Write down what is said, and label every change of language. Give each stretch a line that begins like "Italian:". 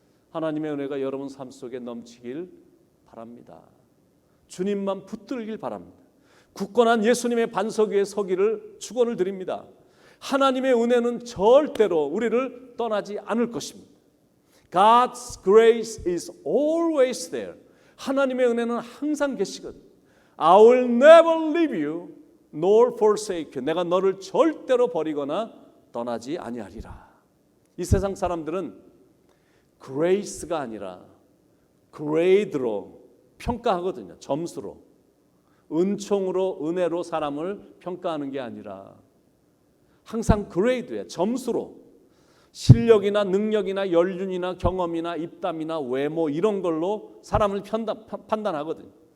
Korean: 하나님의 은혜가 여러분 삶 속에 넘치길 바랍니다. 주님만 붙들길 바랍니다. 굳건한 예수님의 반석 위에 서기를 축원을 드립니다. 하나님의 은혜는 절대로 우리를 떠나지 않을 것입니다.
English: God's grace is always there.
Korean: 하나님의 은혜는 항상 계시거든요.
English: I will never leave you nor forsake you.
Korean: 내가 너를 절대로 버리거나 떠나지 아니하리라. 이 세상 사람들은 grace가 아니라 grade로 평가하거든요. 점수로. 은총으로 은혜로 사람을 평가하는 게 아니라 항상 grade에 점수로 실력이나 능력이나 연륜이나 경험이나 입담이나 외모 이런 걸로 사람을 판단하거든요.